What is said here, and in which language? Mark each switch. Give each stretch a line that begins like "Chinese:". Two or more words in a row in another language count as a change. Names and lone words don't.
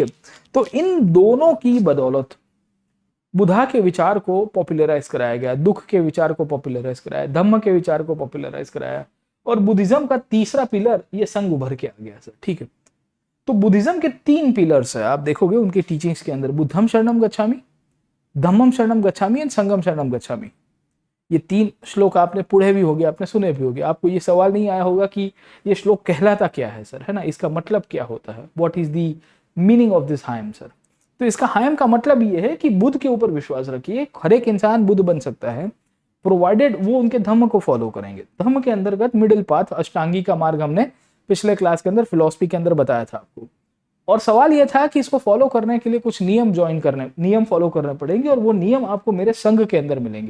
Hindi: तो इन दोनों की बदौलत बुद्धा के विचार को पॉपुलराइज कराया गया, दुख के विचार को पॉपुलराइज कराया, धम्म के विचार को पॉपुलराइज कराया, और बुद्धिज्म का तीसरा पिलर ये संघ उभर के आ गया सर, ठीक है। तो बुद्धिज्म के 3 पिलर्स है, आप देखोगे उनके टीचिंग्स के अंदर,
Pali: बुद्धम शरणम गच्छामि, धम्मम शरणम गच्छामि एंड संघम शरणम गच्छामि।
Hindi: ये 3 श्लोक आपने पढ़े भी होंगे, आपने सुने भी होंगे। आपको ये सवाल नहीं आया होगा कि ये श्लोक कहलाता क्या है सर, है ना, इसका मतलब क्या होता है,
English: What is the meaning of this hymn sir.
Hindi: तो इसका हायम का मतलब ये है कि बुद्ध के ऊपर विश्वास रखिए, हर एक इंसान बुद्ध बन सकता है प्रोवाइडेड वो उनके धम्म को फॉलो करेंगे। धम्म के अंतर्गत
English: middle path,
Hindi: अष्टांगी का मार्ग हमने पिछले क्लास के अंदर फिलॉसफी के अंदर बताया था आपको। और सवाल यह था कि इसको फॉलो करने के लिए कुछ नियम फॉलो करने पड़ेंगे, और वो नियम आपको मेरे संघ के अंदर मिलेंगे।